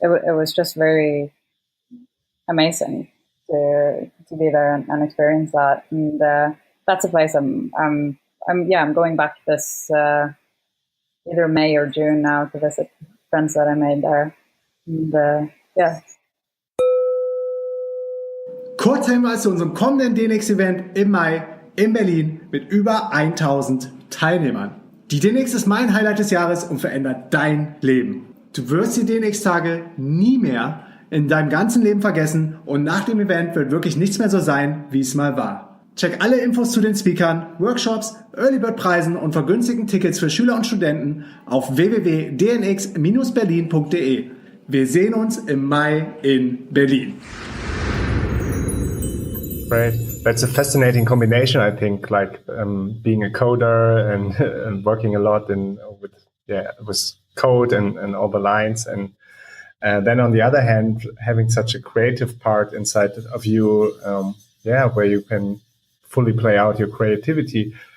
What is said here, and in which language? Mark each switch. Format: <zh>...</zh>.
<en>It was just very amazing to be there and experience that. And that's a place I'm going back this either May or June now to visit friends that I made there. And yeah.</en> <de>Kurzhinweis zu unserem kommenden DNX-Event im Mai in Berlin mit über 1000 Teilnehmern. Die DNX ist mein Highlight des Jahres und verändert dein Leben. Du wirst die DNX-Tage nie mehr in deinem ganzen Leben vergessen und nach dem Event wird wirklich nichts mehr so sein, wie es mal war. Check alle Infos zu den Speakern, Workshops, Early-Bird-Preisen und vergünstigten Tickets für Schüler und Studenten auf www.dnx-berlin.de. Wir sehen uns im Mai in Berlin.</de> <en>Right. That's a fascinating combination, I think, like being a coder and working a lot with code and all the lines. And then on the other hand, having such a creative part inside of you, where you can fully play out your creativity.</en>